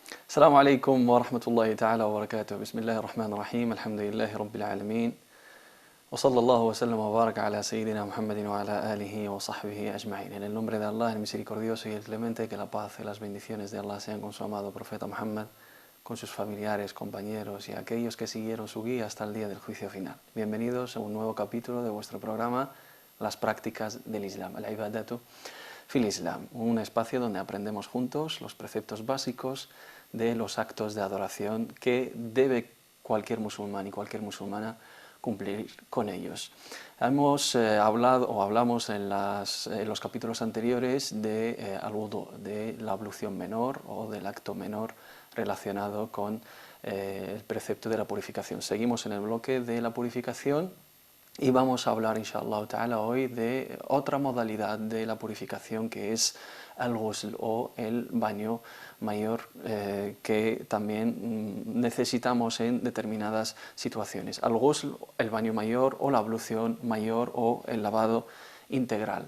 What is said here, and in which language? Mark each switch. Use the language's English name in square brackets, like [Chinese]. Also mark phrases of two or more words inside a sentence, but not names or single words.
[Arabic] السلام عليكم ورحمة الله تعالى وبركاته. بسم الله الرحمن الرحيم. الحمد لله رب العالمين. وصلى الله وسلم وبارك على سيدنا Muhammad وعلى آله وصحبه أجمعين. [Spanish] En el nombre de Allah, el misericordioso y el clemente, que la paz y las bendiciones de Allah sean con su amado profeta Muhammad, con sus familiares, compañeros y aquellos que siguieron su guía hasta el día del juicio final. Bienvenidos a un nuevo capítulo de vuestro programa, Las prácticas del Islam, [Arabic] العبادة في الإسلام, [Spanish] un espacio donde aprendemos juntos los preceptos básicos de los actos de adoración que debe cualquier musulmán y cualquier musulmana cumplir con ellos. Hemos hablamos en los capítulos anteriores de al-wudu, de la ablución menor o del acto menor relacionado con el precepto de la purificación. Seguimos en el bloque de la purificación y vamos a hablar, [Arabic] إن شاء الله تعالى, [Spanish] hoy de otra modalidad de la purificación, que es el ghusl o el baño mayor, que también necesitamos en determinadas situaciones. El ghusl, el baño mayor o la ablución mayor o el lavado integral.